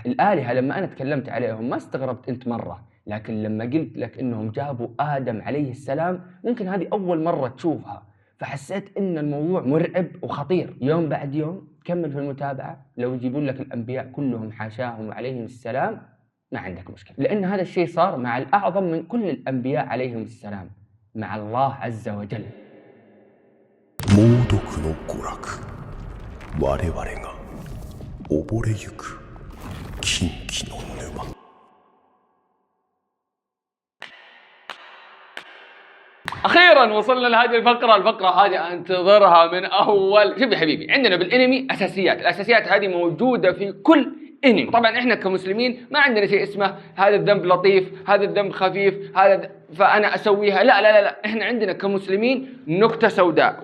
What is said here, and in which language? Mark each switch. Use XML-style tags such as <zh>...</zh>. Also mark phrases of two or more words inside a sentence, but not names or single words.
<ar>الآلهة لما أنا تكلمت عليهم ما استغربت أنت مرة، لكن لما قلت لك إنهم جابوا آدم عليه السلام ممكن هذه أول مرة تشوفها، فحسيت إن الموضوع مرعب وخطير. يوم بعد يوم كمل في المتابعة، لو يجيبون لك الأنبياء كلهم حاشاهم عليهم السلام ما عندك مشكلة، لأن هذا الشيء صار مع الأعظم من كل الأنبياء عليهم السلام، مع الله عز وجل.</ar> <ja>猛毒の娯楽、我々が溺れゆく禁忌の沼。</ja> <ar>أخيراً وصلنا لهذه الفقرة هذه أنتظرها من أول. شوف يا حبيبي، عندنا بالأنمي أساسيات، الأساسيات هذه موجودة في كل أنمي. طبعاً إحنا كمسلمين ما عندنا شيء اسمه هذا الذنب لطيف، هذا الذنب خفيف، فأنا أسويها، لا، إحنا عندنا كمسلمين نكتة سوداء.</ar>